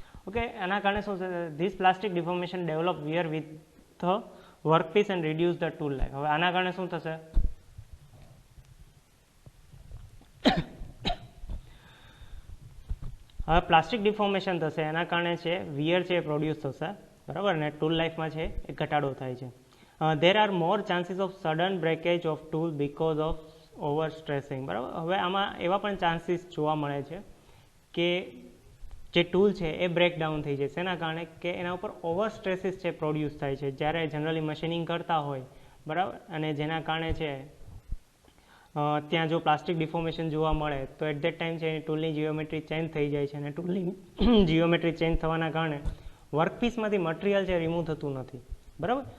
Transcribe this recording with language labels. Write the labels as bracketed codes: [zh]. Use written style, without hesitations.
[gu] Okay, આના કારણે શું છે [en] This plastic deformation develop wear with the workpiece and reduce the tool life. [gu] હવે આના કારણે શું થશે હવે પ્લાસ્ટિક ડિફોર્મેશન થશે, એના કારણે છે વિયર છે એ પ્રોડ્યુસ થશે. બરાબર, અને ટૂલ લાઈફમાં છે એ ઘટાડો થાય છે. [en] There are more chances of sudden breakage of tool because of over stressing, બરાબર. [gu] હવે આમાં એવા પણ ચાન્સીસ જોવા મળે છે કે જે ટૂલ છે એ બ્રેકડાઉન થઈ જાય. એના કારણે કે એના ઉપર ઓવર સ્ટ્રેસીસ છે પ્રોડ્યુસ થાય છે જ્યારે જનરલી મશીનિંગ કરતા હોય, બરાબર. અને જેના કારણે છે ત્યાં જો પ્લાસ્ટિક ડિફોર્મેશન જોવા મળે તો એટ ધેટ ટાઈમ છે ટૂલની જીઓમેટ્રી ચેન્જ થઈ જાય છે, અને ટૂલની જીઓમેટ્રી ચેન્જ થવાના કારણે વર્કપીસમાંથી મટીરિયલ છે રિમૂવ થતું નથી, બરાબર.